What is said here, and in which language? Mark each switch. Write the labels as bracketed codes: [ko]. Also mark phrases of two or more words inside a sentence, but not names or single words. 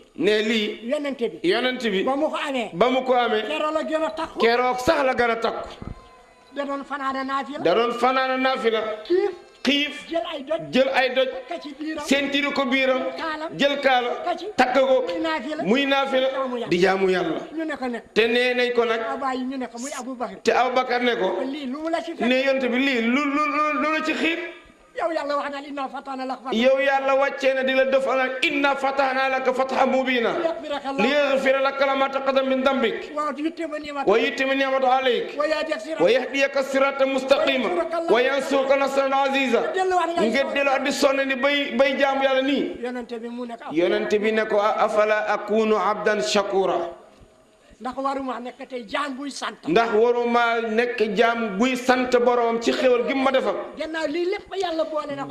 [wo] yonent bi ba mu ko amee keroog sax la gën a takku da doon fanaana naafila xiif jël ay doj sentiri ko biiram jël kaala takk ko muy naafila di jaamu yàlla te nee nañ ko nag te Abubakar ne ko ne yonent bi lii lu la ci xiir yow yàlla wax na [ar] إنا فتحنا لك فتحا [wo] yow yàlla wàccee na di la defal [ar] إنا فتحنا لك فتحا مبينا ليغفر لك ما تقدم من ذنبك ويتم نعمته عليك ويهديك صراطا مستقيما وينصرك نصرا عزيزا [wo] nga delu addi sonn ni bay jaamu yàlla nii yonent bi ne ko [ar] أفلا أكون عبدا شكورا [wo] ndax waruma nekk tey jaam buy sant. ndax waruma nekk jaam buy sant borom ci xéwal gi ma defal. ginnaaw lii lépp yàlla boole na ko.